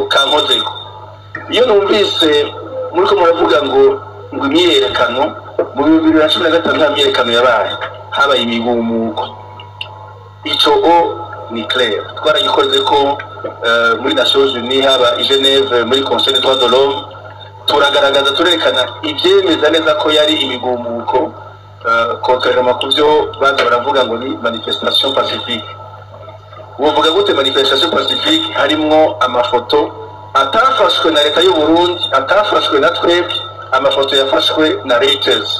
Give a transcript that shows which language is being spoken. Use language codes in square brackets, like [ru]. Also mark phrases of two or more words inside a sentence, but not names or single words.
[rn] kankozeko iyo numvise muri ko muravuga ngo imyiyerekano mu 2015 nta myiyerekano yabaye habaye imigumuko ico ni clair twaragikoze ko muri Nations Unies haba i Genève muri Conseil des droits de l'homme turagaragaza turekana ibyemeza neza ko yari imigumuko contrairement ku byo baza baravuga ngo ni [fr] manifestation pacifique. [rn] Uvuga gute [fr] manifestation pacifique? [rn] Harimwo amafoto atafashwe na leta y'u Burundi, atafashwe na twebwe, amafoto yafashwe na Reuters.